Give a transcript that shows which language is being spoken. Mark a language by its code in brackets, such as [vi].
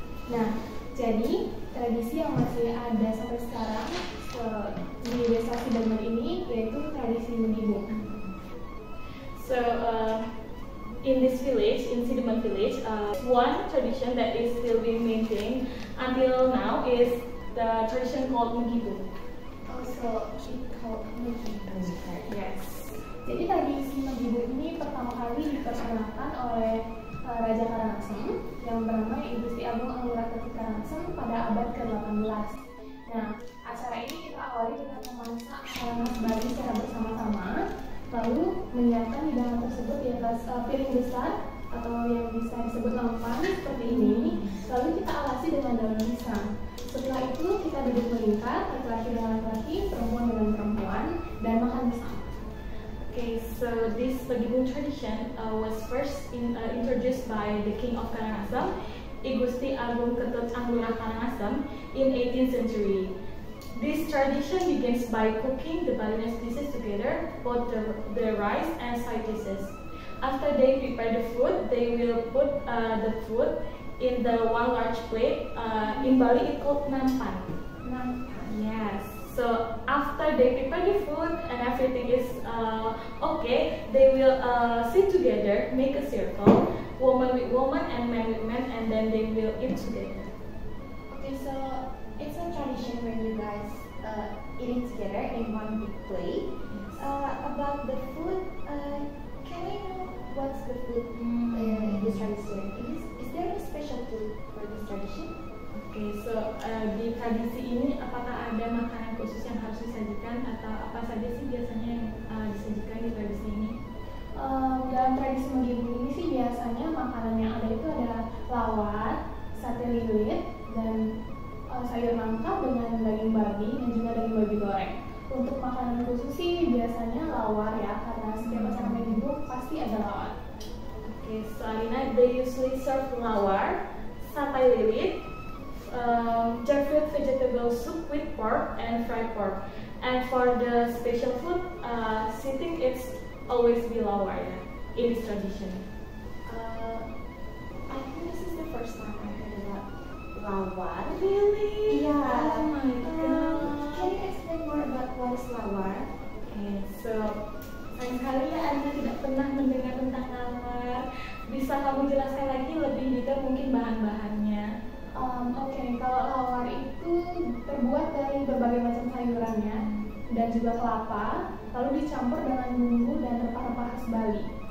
[id] Nah, jadi tradisi yang masih ada sampai sekarang di desa Sidemen ini yaitu tradisi Magibo. [en] So, in this village, in Sidemen Village, one tradition that is still being maintained until now is the tradition called Magibo. Also, it's called Magibo. Yes. [id] Jadi tradisi Magibo ini pertama kali diperkenalkan oleh Raja Karangasem yang bernama Igusti Agung Anggorakeuti Karangasem pada abad ke-18. Nah, acara ini kita awali dengan memasak Karangas Bali secara bersama-sama, lalu menyiapkan hidangan tersebut di atas piring besar atau yang bisa disebut nampan seperti ini, lalu kita alasi dengan daun pisang. Setelah itu kita duduk melingkar, laki-laki dengan laki, perempuan dengan perempuan, dan makan bersama. [en] Okay, so this Magibo tradition was first introduced by the King of Karangasem, Igusti Agung Ketut Anggora Karangasem, in 18th century. This tradition begins by cooking the Balinese dishes together, both the rice and side dishes. After they prepare the food, they will put the food in the one large plate. In Bali, it's called nampan. Yes. So after they prepare the food and everything is okay, they will sit together, make a circle, woman with woman and man with man, and then they will eat together. Okay, so it's a tradition when you guys eating together in one big plate. About the food, can I know what's the food in this tradition? Is there a special for this tradition? [id] Okay, so di tradisi ini apakah ada makanan khusus yang harus disajikan atau apa saja sih biasanya yang disajikan di tradisi ini? Dalam tradisi Megibung ini sih biasanya makanan yang ada itu ada lawar, sate lilit, dan sayur nangka dengan daging babi dan juga daging babi goreng. Untuk makanan khusus sih biasanya lawar ya, karena setiap acara Megibung pasti ada lawar. [en] Okay, so Alina, they usually serve lawar, satay lilit, jackfruit vegetable soup with pork and fried pork. And for the special food, I think it's always be lawar in this tradition. I think this is the first time I heard about lawar. Really? Yeah. Oh my god. Can you explain more about what is lawar? [id] Okay, so sayang sekali ya Anda tidak pernah mendengar tentang lawar. Bisa kamu jelaskan lagi lebih detail mungkin bahan-bahannya? Oke, kalau lawar itu terbuat dari berbagai macam sayurannya dan juga kelapa, lalu dicampur dengan bumbu dan rempah-rempah khas Bali.